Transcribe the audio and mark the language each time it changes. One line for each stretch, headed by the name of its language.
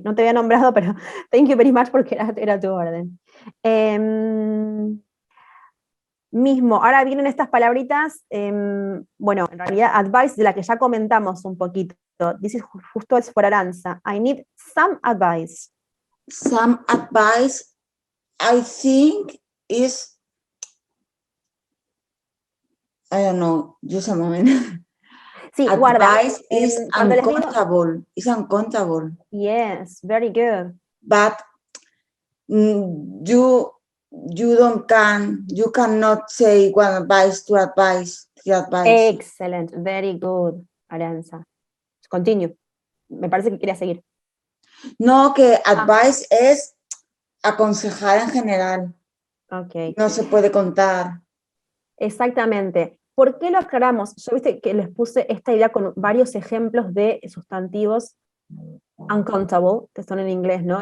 Spanish: No te había nombrado, pero
English: thank you very much porque era tu orden.
Spanish: Mismo, ahora vienen estas palabritas, bueno, en realidad advice de la que ya comentamos un poquito.
English: This is justo es for Aranza. I need some advice. Some advice, I think, is, I don't know, just a moment.
Spanish: Sí, guarda.
English: Advice is uncountable. It's uncountable. Yes, very good. But you cannot say one advice to advice. Excellent, very good, Aranza. Continue.
Spanish: Me parece que quería seguir. No, que advice es aconsejar en general.
English: Okay.
Spanish: No se puede contar. Exactamente. ¿Por qué lo aclaramos? Yo viste que les puse esta idea con varios ejemplos de sustantivos uncountable, que son en inglés, ¿no?